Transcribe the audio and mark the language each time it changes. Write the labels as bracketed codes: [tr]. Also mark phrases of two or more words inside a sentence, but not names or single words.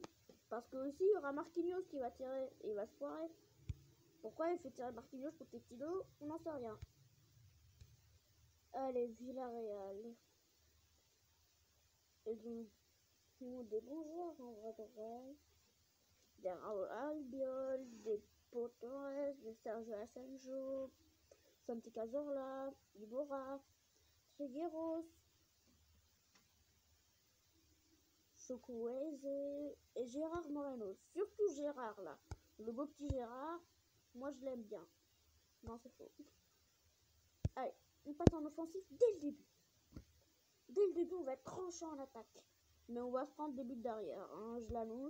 [fr] Parce que aussi, il y aura Marquinhos qui va tirer. Et il va se foirer. Pourquoi il fait tirer Marquinhos contre les kilos? On n'en sait rien. Allez, Villarreal. Ils ont des bons joueurs en vrai de vrai. Des Raúl Albiol, des Pau Torres, des Sergio Asenjo, Santi Cazorla, Iborra, Trigueros, Chukwueze et Gérard Moreno. Surtout Gérard là. Le beau petit Gérard, moi je l'aime bien. Non, c'est faux. Allez, on passe en offensif dès le début. Dès le début, on va être tranchant en attaque. Mais on va se prendre des buts derrière, hein, je l'annonce.